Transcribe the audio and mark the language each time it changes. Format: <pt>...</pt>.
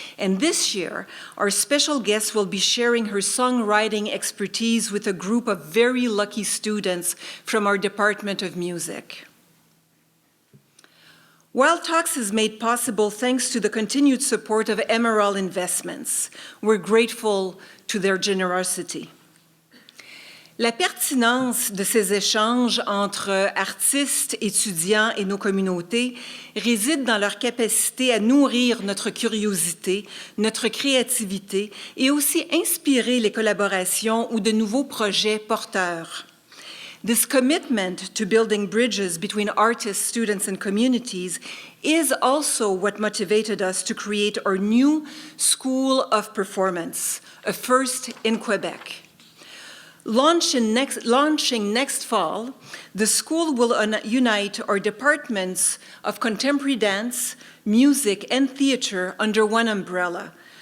<en>And this year, our special guest will be sharing her songwriting expertise with a group of very lucky students from our Department of Music. Wild Talks is made possible thanks to the continued support of Emerald Investments. We're grateful to their generosity.</en> <fr>La pertinence de ces échanges entre artistes, étudiants et nos communautés réside dans leur capacité à nourrir notre curiosité, notre créativité et aussi inspirer les collaborations ou de nouveaux projets porteurs.</fr> <en>This commitment to building bridges between artists, students, and communities is also what motivated us to create our new School of Performance, a first in Quebec. Launching next fall, the school will unite our departments of contemporary dance, music, and theater under one umbrella.</en>